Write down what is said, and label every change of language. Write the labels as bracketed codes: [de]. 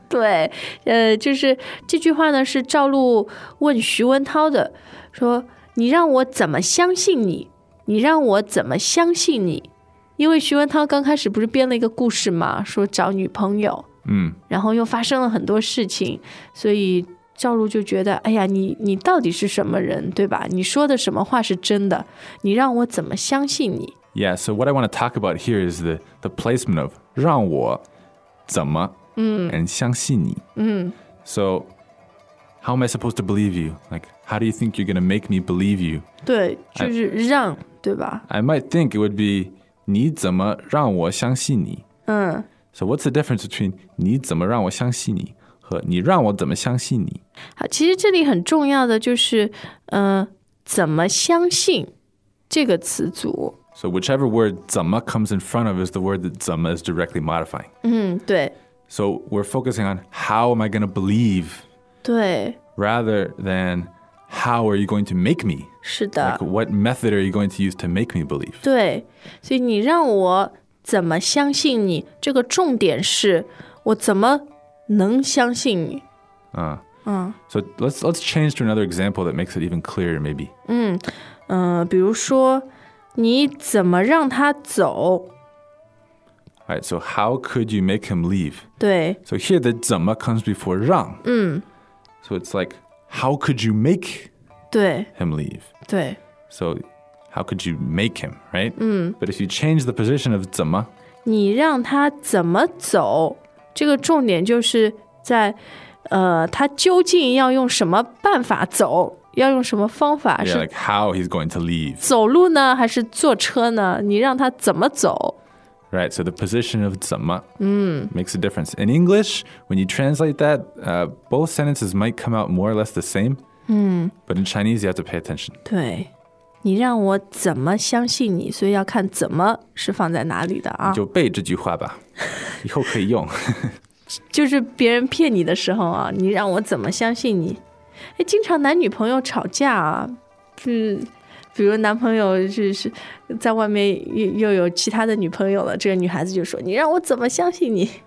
[zh] 对，就是这句话呢是赵露问徐文涛的，说你让我怎么相信你，你让我怎么相信你？因为徐文涛刚开始不是编了一个故事吗？说找女朋友，然后又发生了很多事情，所以赵露就觉得，哎呀，你到底是什么人，对吧？你说的什么话是真的？你让我怎么相信你 [en] ？Yeah, so what I want to talk about here is the placement of [zh] 让我怎么 [en] and [zh] 相信你。 [en] So how am I supposed to believe you? Like how do you think you're gonna make me believe you? [zh] 对，就是让。对吧？ [en] I might think it would be [zh] 你怎么让我相信你。 [en] So what's the difference between [zh] 你怎么让我相信你和你让我怎么相信你。好，其实这里很重要的就是怎么相信这个词组。 [en] So whichever word 怎么 comes in front of is the word that 怎么 is directly modifying。 [zh] 对。 [en] So we're focusing on how am I going to believe。 [zh] 对。 [en] Rather than how are you going to make me。 [zh] 是的。 [en] Like, what method are you going to use to make me believe? [zh] 对，所以你让我怎么相信你，这个重点是我怎么能相信你。 [en] So let's change to another example that makes it even clearer, maybe. [zh] 比如说你怎么让他走。 [en] Alright, so how could you make him leave? [zh] 对。 [en] So here the 怎么 comes before 让。 So it's like, how could you make him leave? [zh] 对。 [en] So how could you make him, right? 嗯。 But if you change the position of 怎么， [zh] 你让他怎么走，这个重点就是在他究竟要用什么办法走，要用什么方法。 [en] Yeah, like how he's going to leave. [zh] 走路呢，还是坐车呢？你让他怎么走？ [en] Right, so the position of 怎么makes a difference. In English, when you translate that, both sentences might come out more or less the same. But in Chinese, you have to pay attention. [zh] 对，你让我怎么相信你，所以要看怎么是放在哪里的啊。你就背这句话吧，以后可以用。就是别人骗你的时候啊，你让我怎么相信你。哎，经常男女朋友吵架啊，比如男朋友是在外面 又有其他的女朋友了，这个女孩子就说，你让我怎么相信你，